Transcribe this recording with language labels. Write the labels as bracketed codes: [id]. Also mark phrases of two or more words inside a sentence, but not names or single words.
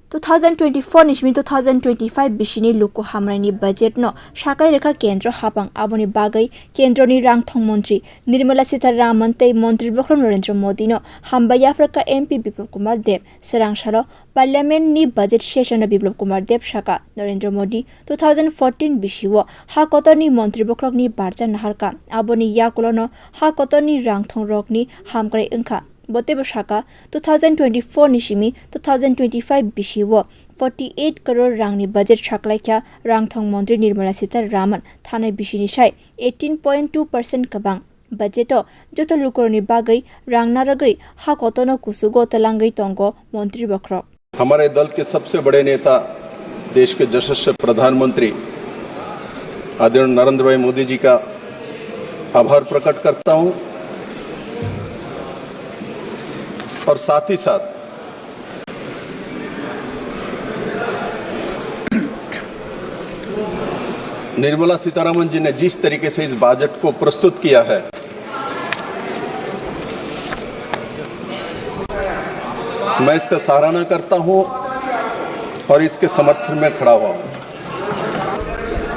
[trp] 2024 निश्मी 2025 बिशिनी लुको हामराइनी बजेट नो शाकाई रेखा केंद्र हापांग आबोनी बागै केंद्रनी रांगथंग मंत्री निर्मला सीतारामन तै मंत्री बख्रम नरेंद्र मोदी नो हामबाया फ्रका एमपी बिप्लब कुमार देव सरांगशालो पार्लियामेंट नि [en] budget session [trp] बिप्लब कुमार देव शाका नरेंद्र मोदी 2014 बिशिवो हाकोतनी मंत्री बख्रकनी बारजा नहारका आबोनी याकुलोनो हाकोतनी रांगथंग रकनी हामकरै अंखा बोतेबो शाका 2024 निशिमी 2025 बिशिवो 48 करोड़ रांगनी बजेट शाकलाइख्या रांगथंग मंत्री निर्मला सीतारामन थानाय बिशिनि साय 18.2% कबांग बजेटो जतो लुकोरनी बागै रांगनारगै हाकोतनो कुसुगो तलांगै तंगो मंत्री बख्र [hi] हमारे दल के सबसे बड़े नेता देश के यशस्वी प्रधानमंत्री आदरणीय नरेंद्र भाई मोदी जी का आभार प्रकट करता हूं और साथ ही साथ निर्मला सीतारामन जी ने जिस तरीके से इस बजट को प्रस्तुत किया है मैं इसका सराहना करता हूं और इसके समर्थन में खड़ा हुआ हूं।